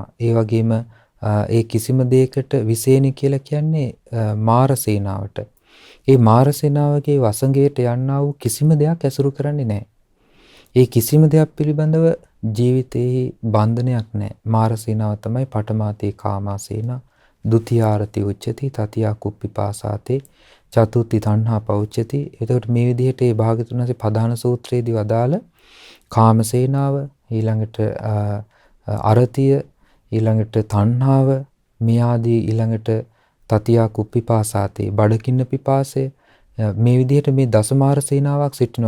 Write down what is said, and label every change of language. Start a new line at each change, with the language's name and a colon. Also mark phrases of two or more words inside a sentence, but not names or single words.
Sinhala: ඒ වගේම ඒ කිසිම දෙයකට විසේනි කියලා කියන්නේ මාර සේනාවට. ඒ මාර සේනාවගේ වසඟයට යන්නා වූ කිසිම දෙයක් ඇසුරු කරන්නේ නැහැ. ඒ කිසිම දෙයක් පිළිබඳව ජීවිතයේ බන්ධනයක් නැහැ. මාර සේනාව තමයි
Pali: පඨමාතේ කාමා සේනා, ဒုတိ ආරති උච්චති, තතියා කුප්පිපාසාතේ, චතුර්ථි තණ්හා පෞච්චති.
Sinhala: එතකොට මේ විදිහට මේ භාගතුන් වහන්සේ ප්‍රධාන සූත්‍රයේදී වදාළ කාම සේනාව, ඊළඟට අරතිය, ඊළඟට තණ්හාව, මේ ආදී ඊළඟට
Pali: තතියා කුප්පිපාසාතේ,
Sinhala: බඩකින්න පිපාසය, මේ විදිහට මේ දසමාර සේනාවක් සිටිනවා.